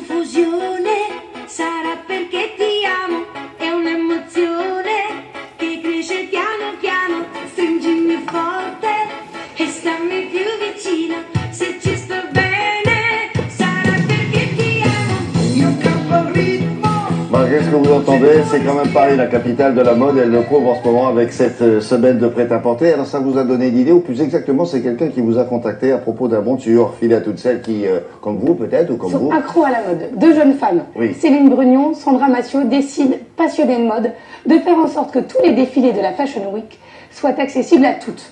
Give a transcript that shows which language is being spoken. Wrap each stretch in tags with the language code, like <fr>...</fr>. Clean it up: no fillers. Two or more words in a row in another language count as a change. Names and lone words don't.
<it>un'illusione, sarà perché ti amo, è un'emozione che cresce piano piano, stringimi forte e stammi più vicino, se ci sto bene, sarà perché ti amo, io campo il ritmo.</it> <fr>Malgré ce que vous entendez, c'est quand même Paris, la capitale de la mode, elle le prouve en ce moment avec cette semaine de prêt-à-porter. Alors ça vous a donné une idée, ou plus exactement, c'est quelqu'un qui vous a contacté à propos d'un monture filé à toutes celles qui, comme vous peut-être, ou comme sont vous, accros à la mode. Deux jeunes femmes, Oui. Céline Brugnon, Sandra Massiot, décident, passionnées de mode, de faire en sorte que tous les défilés de la Fashion Week soient accessibles à toutes.</fr>